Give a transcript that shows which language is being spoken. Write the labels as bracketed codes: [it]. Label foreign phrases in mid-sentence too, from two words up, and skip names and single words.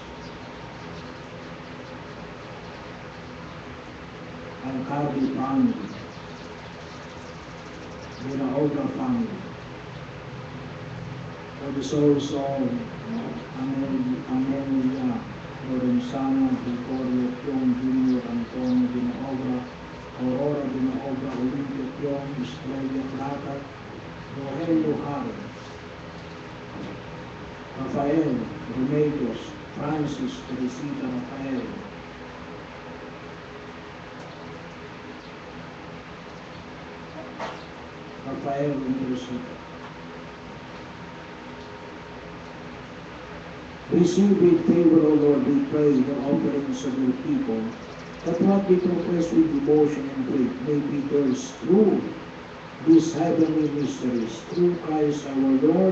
[en] Alcalde family. Vinaoga family. For the souls of Amelia Lorenzana, Gregorio Pion Jr., Antonio Vinaoga, Aurora Vinaoga, Olympia Pion, Estrella Plata, Rogelio Jara, Rafael Remedios, Francis Teresita Rafael, Rafael Teresita. Receive with favor, O Lord, we pray, the offerings of your people, that what we profess with devotion and faith may be theirs through these heavenly mysteries, through Christ our Lord.